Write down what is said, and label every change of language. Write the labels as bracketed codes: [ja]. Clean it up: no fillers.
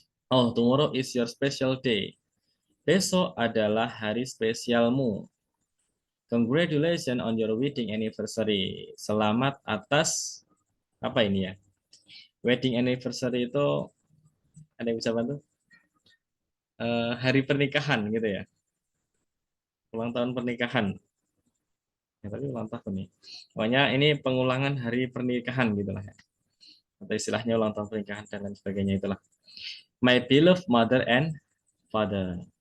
[en] Oh, tomorrow is your special day. [id] Besok adalah hari spesialmu. [en] Congratulations on your wedding anniversary. [id] Selamat atas apa ini ya? Wedding anniversary itu ada yang bisa bantu? Hari pernikahan gitu ya. Ulang tahun pernikahan. Ya, tapi ulang tahun nih. Pokoknya ini pengulangan hari pernikahan gitu lah ya. Atau istilahnya ulang tahun pernikahan dan lain sebagainya itulah. [en] My beloved mother and father.